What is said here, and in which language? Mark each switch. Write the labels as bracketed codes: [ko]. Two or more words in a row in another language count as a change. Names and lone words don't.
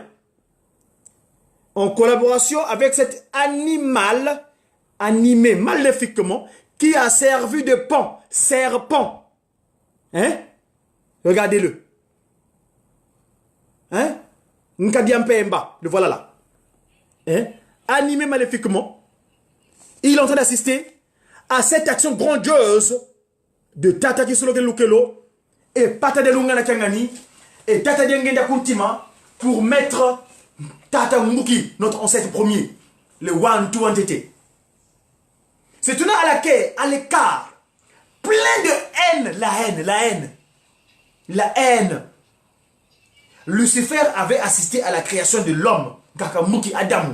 [fr] En collaboration avec cet animal, animé maléfiquement, qui a servi de pont, serpent. Hein? Regardez-le. Hein? Nkadiampemba, le voilà là. Hein? Animé maléfiquement, il est en train d'assister à cette action grandiose de Tata Kisoloke Lukelo et Pata de Lungana Kangani et Tata Diengenda Kuntima pour mettre Tata Mbouki, notre ancêtre premier, le One-Two entité. C'est une à l'écart, plein de haine, la haine. Lucifer avait assisté à la création de l'homme, Kakamuki Adamu.